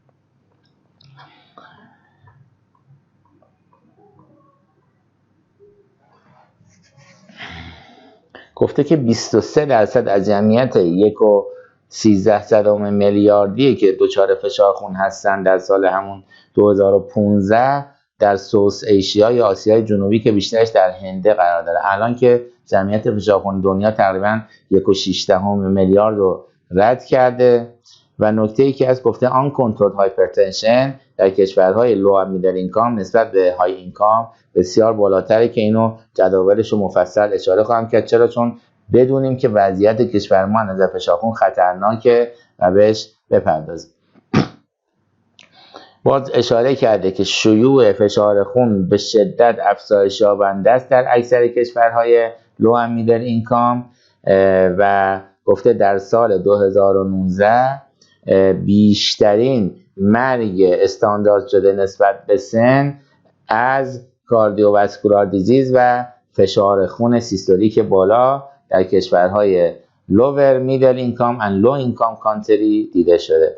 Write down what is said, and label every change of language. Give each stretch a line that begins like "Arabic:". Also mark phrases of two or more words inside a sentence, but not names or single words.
Persian: گفته که 23% از جمعیت 1.13 میلیاردی که دچار فشار خون هستن در سال همون 2015 در سوس ایشیا یا آسیای جنوبی که بیشترش در هنده قرار داره. الان که جمعیت فشار خون دنیا تقریبا 1.6 میلیارد رو رد کرده. و نکته‌ای که از گفته
English: uncontrolled hypertension
Persian: در کشورهای
English: low and middle income
Persian: نسبت به
English: high income
Persian: بسیار بالاتره که اینو جداولش رو مفصل اشاره خواهم کرد. چرا؟ چون بدونیم که وضعیت کشور ما از فشار خون خطرناکه و بهش بپردازیم. باز اشاره کرده که شیوع فشار خون به شدت افزایش یابنده است در اکثر کشورهای
English: low and middle income
Persian: و گفته در سال 2019 بیشترین مرگ استاندارد شده نسبت به سن از
English: cardiovascular disease
Persian: و فشار خون سیستولیک بالا در کشورهای
English: lower middle income and low income country
Persian: دیده شده.